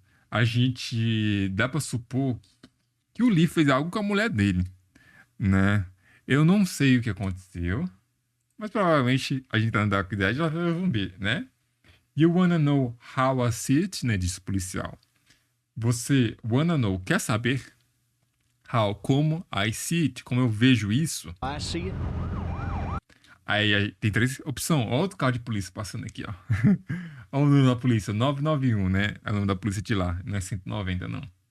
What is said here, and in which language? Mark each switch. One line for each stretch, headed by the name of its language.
Portuguese: a gente dá pra supor que o Lee fez algo com a mulher dele, né? Eu não sei o que aconteceu, mas provavelmente a gente tá na Dark Dead, ela vai zumbi, né?
English: You wanna know how I see it, né?
Portuguese: Diz o policial. Você wanna know, quer saber? How, como
English: I see it,
Portuguese: como eu vejo isso?
English: I see it?
Portuguese: Aí tem três opções. Ó, outro carro de polícia passando aqui, ó. Olha o número da polícia, 991, né? É o nome da polícia de lá, não é 190, não.